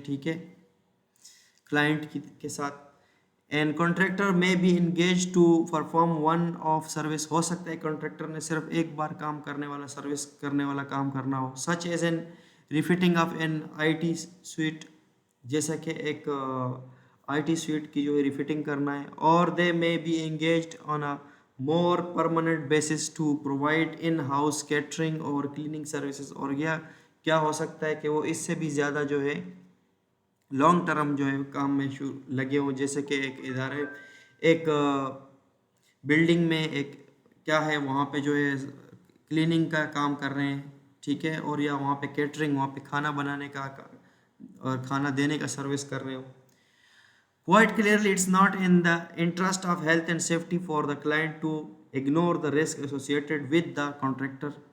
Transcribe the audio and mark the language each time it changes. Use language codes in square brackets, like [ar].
[ur] ٹھیک ہے, کلائنٹ کے ساتھ. [en] And contractor may be engage to perform one of service. [ur] ہو سکتا ہے کانٹریکٹر نے صرف ایک بار کام کرنے والا سروس کرنے والا کام کرنا ہو. [en] such as an refitting of an I T suite, [ur] جیسا کہ ایک آئی ٹی سویٹ کی جو ہے ریفٹنگ کرنا ہے. [en] اور they may be engaged on a more permanent basis to provide in-house catering اور cleaning services. [ur] اور یہ کیا ہو سکتا ہے کہ وہ اس سے بھی زیادہ جو ہے لانگ ٹرم جو ہے کام میں لگے ہوں, جیسے کہ ایک ادارے ایک بلڈنگ میں ایک کیا ہے وہاں پہ جو ہے کلیننگ کا کام کر رہے ہیں. ٹھیک ہے, اور یا وہاں پہ کیٹرنگ, وہاں پہ کھانا بنانے کا اور کھانا دینے کا سروس کر رہے ہوں. [en] Quite clearly, it's not in the interest of health and safety for the client to ignore the risk associated with the contractor.